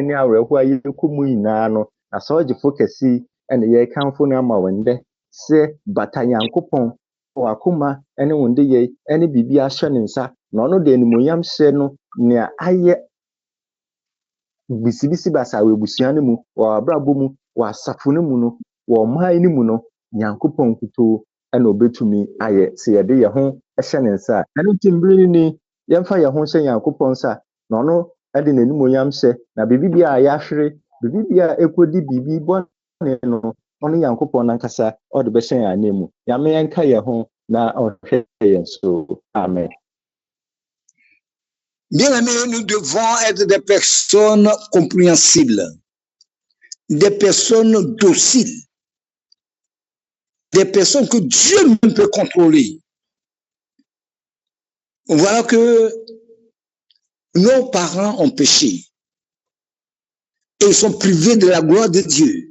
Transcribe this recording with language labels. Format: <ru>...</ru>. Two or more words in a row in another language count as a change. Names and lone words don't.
<ak>ne awerɛhoɔ a yɛkɔ mu nyinaa no na saa ɔgyefo kɛse ɛna yɛrekamfo no ama wo ndɛ sɛ bata Nyankopɔn wakoma ɛne wo ndeyɛ ɛne biribi ahyɛ ne nsa na ɔno de animonyam hyɛ no nea ayɛ bisibisi basa wɔ abusua no mu wɔ abrabɔ mu wɔ asafo no mu no wɔ ɔman no mu no Nyankopɔn kutoo ɛna obetumi ayɛ sɛ yɛde yɛn ho hyɛ ne nsa. Ɛno nti mbere ni yɛmfa yɛn ho hyɛ Nyankopɔn nsa na ɔno ɛde n'animonyam hyɛ na biribi bi a yɛahwere biribi bi a ɛkɔdi biribi bɔne no ɔno Nyankopɔn nankasa ɔde bɛhyɛ yɛn anan mu. Nyame yɛnka yɛn ho na ɔhwɛ yɛn so. Amen.</ak> <fr>Bien aimés, nous devons être des personnes compréhensibles, des personnes dociles, des personnes que Dieu même peut contrôler. Voilà que nos parents ont péché et ils sont privés de la gloire de Dieu.</fr>